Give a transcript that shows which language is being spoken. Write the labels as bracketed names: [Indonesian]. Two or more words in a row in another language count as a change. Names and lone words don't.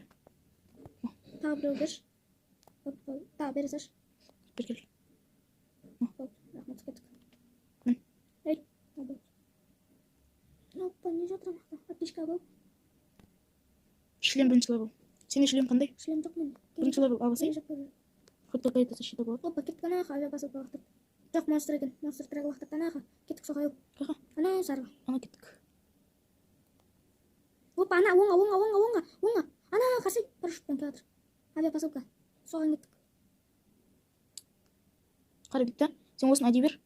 [Kazakh] Тағы біреу берші. Тағы бере салшы. Бер кел. Рахмет, кеттік. Мін. Ей, опа, не жатыр амақта? Аптечка бұл. Шлем бірінші левел. Сенде шлем қандай? Шлем жоқ мен. Бірінші левел аласай. [Russian] Хоть какая-то защита болады. [Kazakh] Опа, кеттік анаға, авиапосылка лақтып. Жоқ, монстр екен. Монстр трек лақтып анаға. Кеттік соғайыл. Қаға? Ана сарғы. Ана кеттік. Опа, ана, оңға. Ана, қарсы, парашютпен келатыр. Авиапосылка. Соған кеттік. Қарап кетті. Сен осыны әдей бер.